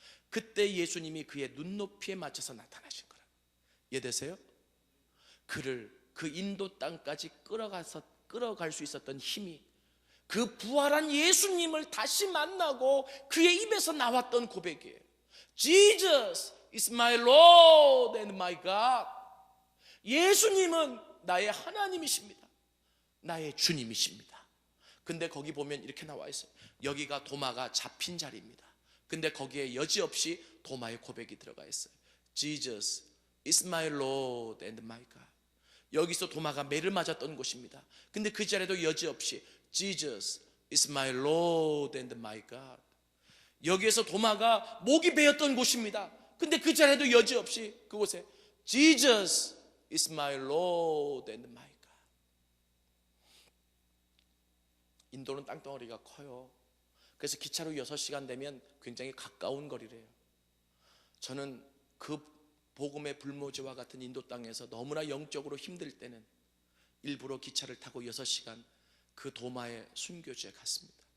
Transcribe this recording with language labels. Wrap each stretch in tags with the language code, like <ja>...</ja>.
<ko>그때 예수님이 그의 눈높이에 맞춰서 나타나신 거라. 이해되세요? 그를 그 인도 땅까지 끌어갈 수 있었던 힘이 그 부활한 예수님을 다시 만나고 그의 입에서 나왔던 고백이에요.</ko> <en>Jesus is my Lord and my God.</en> <ko>예수님은 나의 하나님이십니다. 나의 주님이십니다. 근데 거기 보면 이렇게 나와 있어요. 여기가 도마가 잡힌 자리입니다. 근데 거기에 여지없이 도마의 고백이 들어가 있어요.</ko> <en>Jesus is my Lord and my God.</en> <ko>여기서 도마가 매를 맞았던 곳입니다. 근데 그 자리에도 여지없이</ko> <en>Jesus is my Lord and my God.</en> <ko>여기에서 도마가 목이 베었던 곳입니다. 근데 그 자리에도 여지없이 그곳에</ko> <en>Jesus is my Lord and my God.</en> <ko>인도는 땅덩어리가 커요. 그래서 기차로 6시간 되면 굉장히 가까운 거리래요. 저는 그 복음의 불모지와 같은 인도 땅에서 너무나 영적으로 힘들 때는 일부러 기차를 타고 6시간 그 도마의 순교지에 갔습니다.</ko>